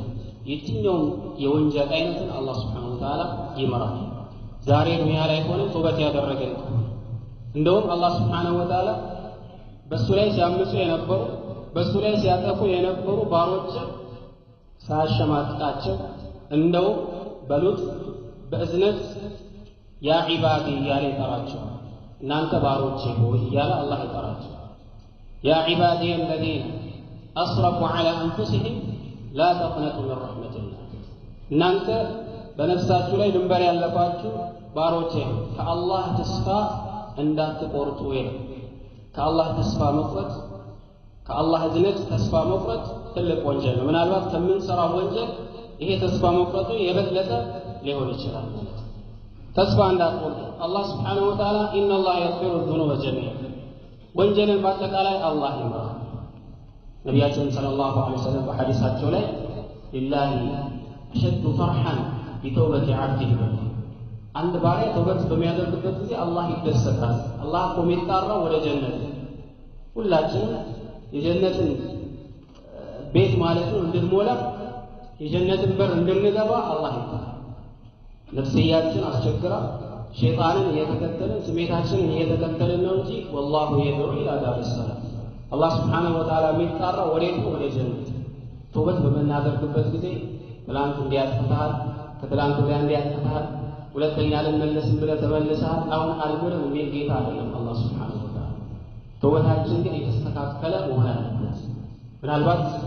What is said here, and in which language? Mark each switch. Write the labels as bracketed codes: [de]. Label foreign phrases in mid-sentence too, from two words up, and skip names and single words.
[am] የትኛው የወንጀል አይነትን አላህ [ar] سبحانه وتعالى [am] ይመራል። ዛሬ ዱንያ ላይ ሆነ ተውበት ያደረገን እንደውም አላህ [ar] سبحانه وتعالى [am] በሱ ላይ ሲያምፁ የነበሩ በሱ ላይ ሲያጠፉ የነበሩ ባሮች ሳያሸማቅቃቸው እንደው በሉት በእዝነት [ar] يا عبادي [am] እያለ ይጠራቸው። እናንተ ባሮቼ ሆይ እያለ አላህ ይጠራቸው። [ar] يا عبادي الذين أسرفوا على أنفسهم لا تقنطوا من رحمة الله [am] እናንተ በነፍሳችሁ ላይ ድንበር ያለባችሁ ባሮቼ ከአላህ ተስፋ እንዳትቆርጡ ይላል። ከአላህ ተስፋ መቁረጥ ከአላህ እዝነት ተስፋ መቁረጥ ትልቅ ወንጀል ነው። ምናልባት ከምንሰራው ወንጀል ይሄ ተስፋ መቁረጡ የበለጠ ሊሆን ይችላል። ተስፋ እንዳትቆርጡ አላህ [ar] سبحانه وتعالى إن الله يغفر الذنوب جميعا [am] ወንጀልን በአጠቃላይ አላህ ይምራል። ነቢያችን [ar] صلى الله عليه وسلم [am] በሐዲሳቸው ላይ [ar] لله أشد فرحا بتوبة عبده [am] አንድ ባሪያ ተውበት በሚያደርግበት ጊዜ አላህ ይደሰታል። አላህ እኮ የሚጣራው ወደ ጀነት ሁላችንም የጀነትን ቤት ማለት ነው እንድንሞላ የጀነትን በር እንድንገባ አላህ ይጣራል። ነፍስያችን አስቸግራ ሸይጣንን እየተከተልን ስሜታችንን እየተከተልን ነው እንጂ [ar] والله يدعو إلى دار السلام [am] አላህ [ar] سبحانه وتعالى [am] የሚጣራው ወዴት ነው? ወደ ጀነት። ተውበት በምናደርግበት ጊዜ ትላንት እንዲያጥፋል ከትላንት ወዲያ እንዲያጥፋል ሁለተኛ ልንመለስ ብለህ ተመልሰሃል አሁን አልምርም የሚል ጌታ አይደለም አላህ [ar] سبحانه وتعالى። [am] ተውበታችን ግን የተስተካከለ መሆን አለበት። ምናልባት